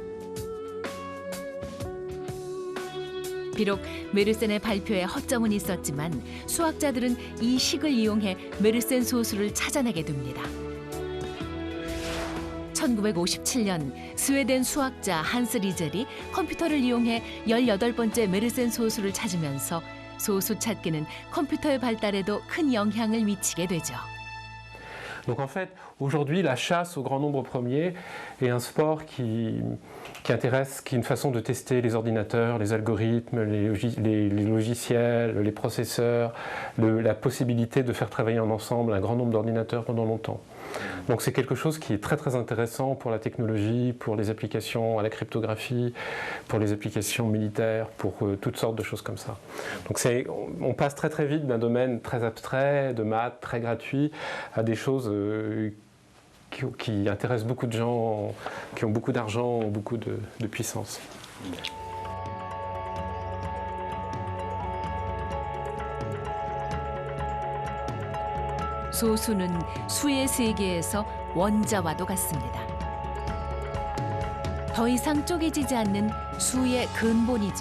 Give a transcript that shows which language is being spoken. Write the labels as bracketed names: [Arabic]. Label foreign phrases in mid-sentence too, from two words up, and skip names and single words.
[Korean] 비록 메르센의 발표에 허점은 있었지만 수학자들은 이 식을 이용해 메르센 소수를 찾아내게 됩니다. 1957년 스웨덴 수학자 한스 리젤이 컴퓨터를 이용해 18번째 메르센 소수를 찾으면서 소수 찾기는 컴퓨터의 발달에도 큰 영향을 미치게 되죠. [French] Donc en fait, aujourd'hui, la chasse au grand nombre premier est un sport qui intéresse, qui est une façon de tester les ordinateurs, les algorithmes, les logiciels, les processeurs, la possibilité de faire travailler en ensemble un grand nombre d'ordinateurs pendant longtemps. Donc c'est quelque chose qui est très très intéressant pour la technologie, pour les applications à la cryptographie, pour les applications militaires, pour toutes sortes de choses comme ça. Donc on passe très très vite d'un domaine très abstrait, de maths, très gratuit, à des choses qui intéressent beaucoup de gens, qui ont beaucoup d'argent, beaucoup de puissance. [Korean] 소수는 수의 세계에서 원자와도 같습니다. 더 이상 쪼개지지 않는 수의 근본이죠.